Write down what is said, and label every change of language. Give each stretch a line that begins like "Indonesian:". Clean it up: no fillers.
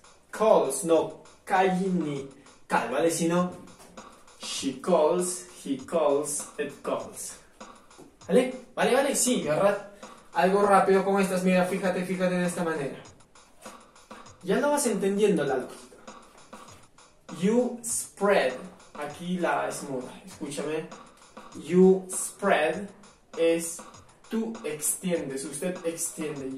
Spanish: Calls, no call ni cal, ¿vale? Sino,
English: she calls, he calls, it calls.
Spanish: ¿Vale? Sí, ¿verdad? Algo rápido como estas, mira, fíjate de esta manera. Ya lo vas entendiendo la lógica.
English: You spread.
Spanish: Aquí la es muda, escúchame.
English: You spread
Spanish: es tú extiendes, usted extiende.